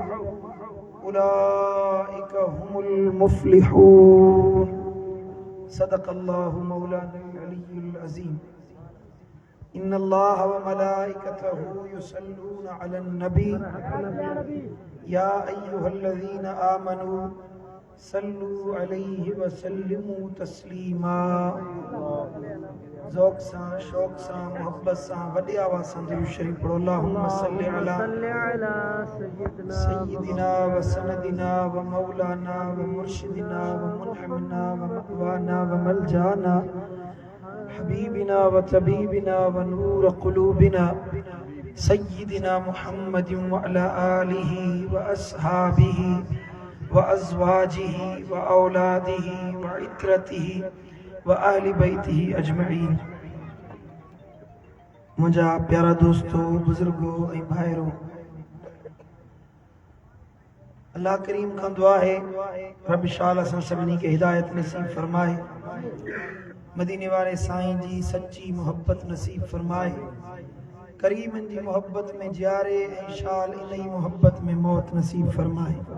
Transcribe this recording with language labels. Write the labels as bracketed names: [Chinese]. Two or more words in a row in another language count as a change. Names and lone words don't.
[Arabic] أولئك هم المفلحون صدق الله مولانا العلي العظيم إن الله وملائكته يصلون على النبي يا أيها الذين آمنوا صلوا عليه وسلموا تسليما [Sindhi] ذوق सां शौक़ सां मोहब्बत सां वॾी आवाज़ सां दुरूद शरीफ पढ़ो [Arabic] اللهم صل على سيدنا وسندنا ومولانا ومرشدنا ومنعمنا ومأوانا وملجأنا حبيبنا وطبيبنا ونور قلوبنا سيدنا محمد وعلى آله وأصحابه وأزواجه وأولاده وعترته وأهل بيته أجمعين. [Sindhi] मुझा प्यारा दोस्तों, बुजुर्गो ऐं भाइरो, अल्लाह करीम खां दुआ है रब शाल असां सभिनी खे हिदायत नसीब फरमाए, मदीने वारे साईं जी सच्ची मोहब्बत नसीब फरमाए, करीमन जी मोहब्बत में जियारे ऐं शाल इन ही मोहब्बत में मौत नसीब फरमाए।